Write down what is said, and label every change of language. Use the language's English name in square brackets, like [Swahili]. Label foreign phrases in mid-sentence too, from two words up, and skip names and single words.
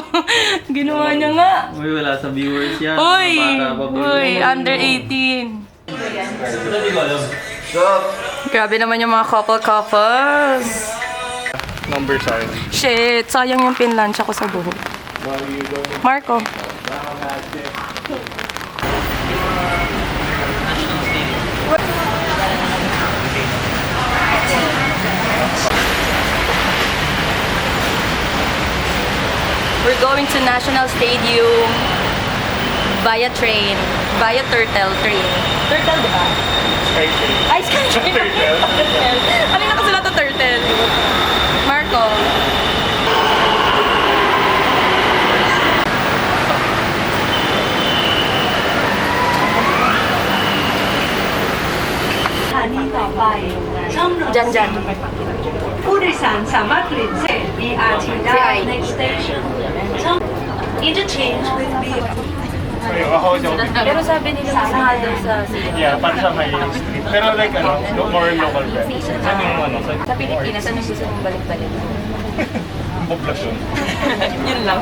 [Filipino] Ginawa niya nga. Uy, wala sa viewers yan. Uy! Bata pa, Uy, under 18. Stop! Grabe naman yung mga couples. [English] Number sign. [Filipino] Shit, sayang yung pinlansya ko sa buhok. Marco. [English] We're going to National Stadium via train. Via Turtle train. Turtle, [Filipino] di ba? Ay, Skytrain. Turtle. Ano yung nakasulat na Turtle? Marco. Dyan, dyan. [Thai] ผู้โดยสารสามารถเปลี่ยนเส้น BRT ได้ [English] Next station [Thai] ช่อง [English] Interchange with BRT [Filipino] Pero sabi nila mas mahal daw sa Yeah, para sa may street. Pero like ano, [English] more local brand. [Filipino] Saan yung ano? Sa Pilipinas, ano gusto mong balik-balik? Poblasyon. Yun lang.